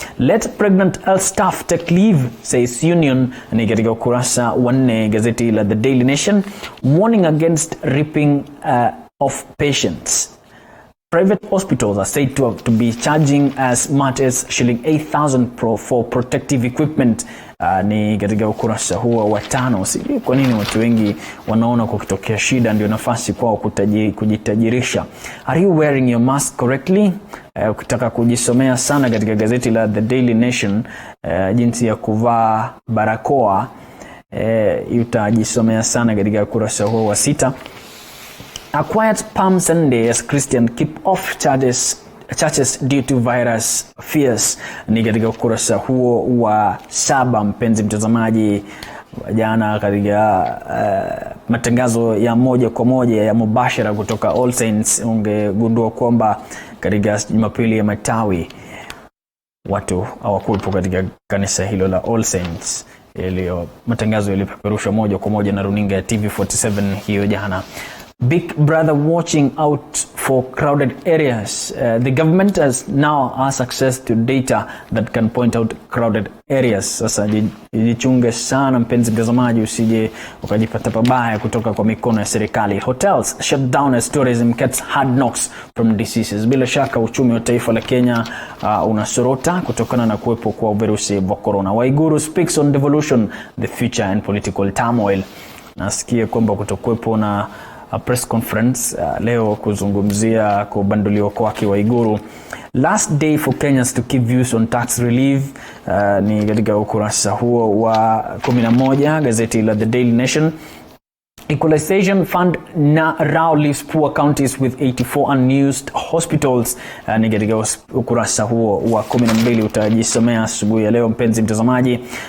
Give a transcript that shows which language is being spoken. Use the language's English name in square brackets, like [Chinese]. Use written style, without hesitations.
[English] Let pregnant health staff take leave, says union. [Swahili] Ni katika ukurasa wa 4 gazeti la The Daily Nation. [English] Warning against ripping of patients. [Swahili] Private hospitals are said to be charging as much as shilling 8,000 for protective equipment. Ni katika ukurasa huo wa 5. Sijui kwa nini watu wengi wanaona kukitokea shida ndio nafasi kwao kujitajirisha. [English] Are you wearing your mask correctly? [Swahili] Ukitaka kujisomea sana katika gazeti la The Daily Nation jinsi ya kuvaa barakoa, utajisomea sana katika ukurasa huo wa 6. [English] A quiet Palm Sunday as Christian keep off churches due to virus fears. [Swahili] Ni katika ukurasa huo wa 7, mpenzi mtazamaji. Jana katika matangazo ya moja kwa moja ya mubashara kutoka All Saints, ungegundua kwamba katika Jumapili ya Matawi watu hawakuwepo katika kanisa hilo la All Saints. Matangazo yalipeperushwa moja kwa moja na runinga ya TV47 hiyo jana. [English] Big Brother watching out for crowded areas. The government now has access to data that can point out crowded areas. [Swahili] Sasa jichunge sana mpenzi mtazamaji, usije ukajipata pabaya kutoka kwa mikono ya serikali. [English] Hotels shut down as tourism gets hard knocks from diseases. [Swahili] Bila shaka uchumi wa taifa la Kenya unasorota kutokana na kuwepo kwa virusi vya corona. [English] Waiguru speaks on devolution, the future and political turmoil. [Swahili] Nasikia kwamba kutokuwepo na press conference leo kuzungumzia kubanduliwa kwake Waiguru. [English] Last day for Kenyans to keep views on tax relief. [Swahili] Ni katika ukurasa huo wa 11 gazeti la The Daily Nation. [English] Equalization Fund now leaves poor counties with 84 unused hospitals. [Swahili] Ni katika ukurasa huo wa 12 utajisomea asubuhi ya leo mpenzi mtazamaji.